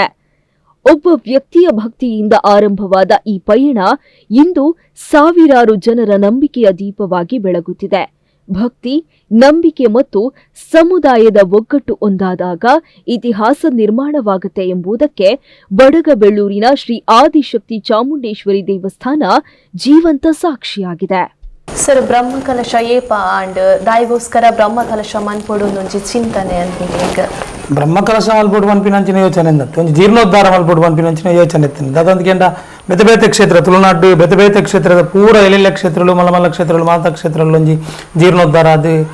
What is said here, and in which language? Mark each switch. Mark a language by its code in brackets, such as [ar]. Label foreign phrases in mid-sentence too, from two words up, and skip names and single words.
[kn] ಒಬ್ಬ ವ್ಯಕ್ತಿಯ ಭಕ್ತಿಯಿಂದ ಆರಂಭವಾದ ಈ ಪಯಣ ಇಂದು ಸಾವಿರಾರು ಜನರ ನಂಬಿಕೆಯ ದೀಪವಾಗಿ ಬೆಳಗುತ್ತಿದೆ. ಭಕ್ತಿ, ನಂಬಿಕೆ ಮತ್ತು ಸಮುದಾಯದ ಒಗ್ಗಟ್ಟು ಒಂದಾದಾಗ ಇತಿಹಾಸ ನಿರ್ಮಾಣವಾಗುತ್ತೆ ಎಂಬುದಕ್ಕೆ ಬಡಗಬೆಳ್ಳೂರಿನ ಶ್ರೀ ಆದಿಶಕ್ತಿ ಚಾಮುಂಡೇಶ್ವರಿ ದೇವಸ್ಥಾನ ಜೀವಂತ ಸಾಕ್ಷಿಯಾಗಿದೆ. [tcy] ಸರ್, ಬ್ರಹ್ಮಕಲಶ ಏಪ ಅಂಡ್ ದಾಯಿಗೋಸ್ಕರ ಬ್ರಹ್ಮಕಲಶ ಮನ್ಪೊಡು ಒಂಜಿ ಚಿಂತನೆ ಅಂತ ಬ್ರಹ್ಮಕಲಶ ಮಲ್ಪೊಡು ಪನ್ಪಿನಂಚಿನ ಯೋಚನೆ ಎಂದತ್ತು ಒಂದು ಜೀರ್ಣೋದ್ಧಾರ ಮಲ್ಪೊಡು ಪನ್ಪಿನಂಚಿನ ಯೋಚನೆ ಎತ್ತಿನ ಅದಂತಕೆಂಡ ಬೇತೆ ಬೇತೆ ಕ್ಷೇತ್ರ ತುಳುನಾಡು ಬೇತೆ ಬೇತೆ ಕ್ಷೇತ್ರದ ಪೂರ ಎಲೆಲ್ಲ ಕ್ಷೇತ್ರಗಳು ಮಲಮಲ್ಲ ಕ್ಷೇತ್ರಗಳು ಮಾತಾ ಕ್ಷೇತ್ರಗಳು ಒಂಜಿ ಜೀರ್ಣೋದ್ಧಾರ ಅದು